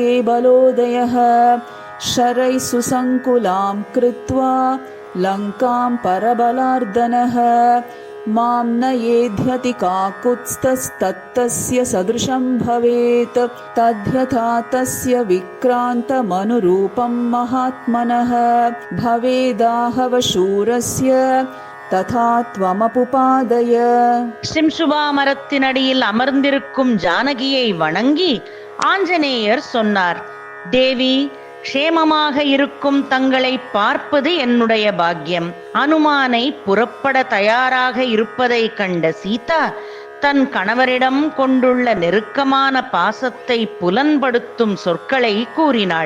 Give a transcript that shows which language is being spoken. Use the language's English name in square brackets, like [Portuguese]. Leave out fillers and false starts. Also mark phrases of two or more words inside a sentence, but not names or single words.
[Sanskrit] बलोदयः शरैः सुसङ्कुलां कृत्वा लङ्कां परबलार्दनः मां न येध्यति काकुत्स्थस्तस्य सदृशं भवेत् तद्यथा तस्य विक्रान्तमनुरूपं महात्मनः भवेदाहवशूरस्य तथा त्वमपुपादय. [Tamil] சிம்சுபா மரத்தினடியில் அமர்ந்திருக்கும் ஜானகியை வணங்கி ஆஞ்சநேயர் சொன்னார், தேவி, க்ஷேமமாக இருக்கும் தங்களை பார்ப்பது என்னுடைய பாக்கியம். அனுமானை புறப்பட தயாராக இருப்பதை கண்ட சீதா தன் கணவரிடம் கொண்டுள்ள நெருக்கமான பாசத்தை புலன்படுத்தும் சொற்களை கூறினாள்.